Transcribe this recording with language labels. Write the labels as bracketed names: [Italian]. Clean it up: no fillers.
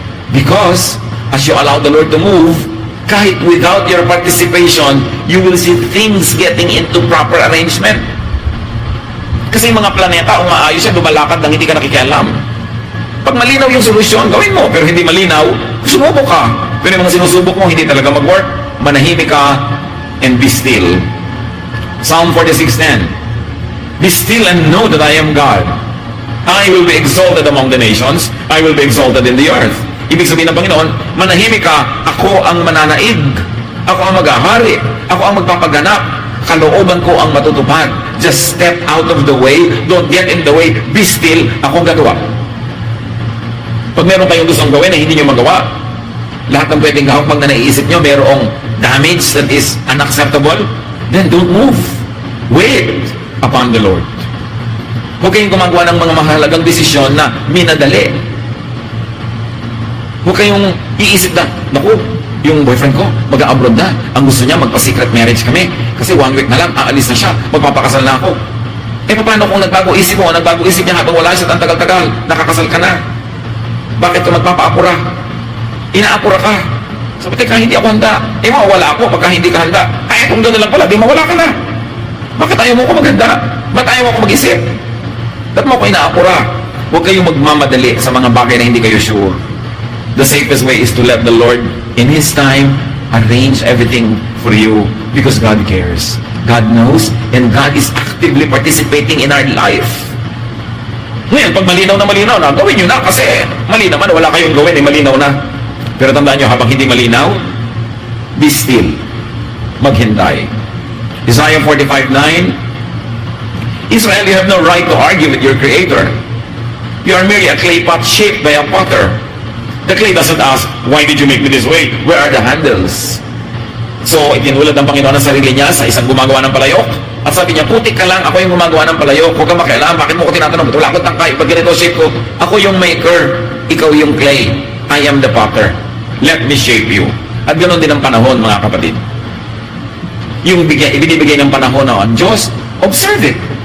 [English] Because, as you allow the Lord to move, kahit without your participation, you will see things getting into proper arrangement. [Filipino] Kasi yung mga planeta, umaayos yan, lumalakad nang hindi ka nakikialam. Pag malinaw yung solusyon, gawin mo. Pero hindi malinaw, sumubok ka. Pero yung mga sinusubok mo, hindi talaga mag-work, manahimik ka, [English] and be still. Psalm 46:10. Be still and know that I am God. I will be exalted among the nations. I will be exalted in the earth. [Filipino] Ibig sabihin ng Panginoon, manahimik ka, ako ang mananaig. Ako ang maghahari. Ako ang magpapaganap. Kalooban ko ang matutupad. [English] Just step out of the way. Don't get in the way. Be still. [Filipino] Ako ang gagawa. Pag meron kayong gustong gawin na hindi nyo magawa, lahat ng pwedeng gawin pag na naiisip nyo, merong damage [English] that is unacceptable, then don't move. Wait upon the Lord. [Filipino] Huwag kayong gumagawa ng mga mahalagang desisyon na minadali. Huwag kayong iisip na, naku, yung boyfriend ko, mag-a-abroad na. Ang gusto niya, magpa-secret marriage kami. Kasi 1 week na lang, aalis na siya, magpapakasal na ako. Eh, paano kung nagbago isip mo, nagbago isip niya habang wala siya, ang tagal-tagal, nakakasal ka na. Bakit ka magpapaapura? Inaapura ka. Sabi, teka, hindi ako handa. Eh, mawawala ako pagka hindi ka handa. Ay, kung gano'n lang pala, di mawala ka na. Bakit ayaw mo ko maghanda? Ba't ayaw mo ko mag-isip? Ba't mo ko inaapura? Huwag kayong magmamadali sa mga bagay na hindi kayo sure. [English] The safest way is to let the Lord, in His time, arrange everything for you because God cares. God knows, and God is actively participating in our life. [Filipino] Ngayon, pag malinaw na, gawin nyo na kasi mali naman, wala kayong gawin, malinaw na. Pero tandaan nyo, habang hindi malinaw, [English] be still. [Filipino] Maghintay. [English] Isaiah 45:9, Israel, you have no right to argue with your Creator. You are merely a clay pot shaped by a potter. The clay doesn't ask, why did you make me this way? Where are the handles? [Filipino] So, itinulad ng Panginoon ang sarili niya sa isang gumagawa ng palayok. At sabi niya, putik ka lang, ako yung gumagawa ng palayok. Huwag kang makialam, bakit mo ko tinatanong? Wala akong tangkay, pag ganito shape ko, ako yung maker, ikaw yung clay. [English] I am the potter. Let me shape you. [Filipino] At ganoon din ang panahon, mga kapatid. Yung ibinibigay ng panahon na ang Diyos, [English] observe it.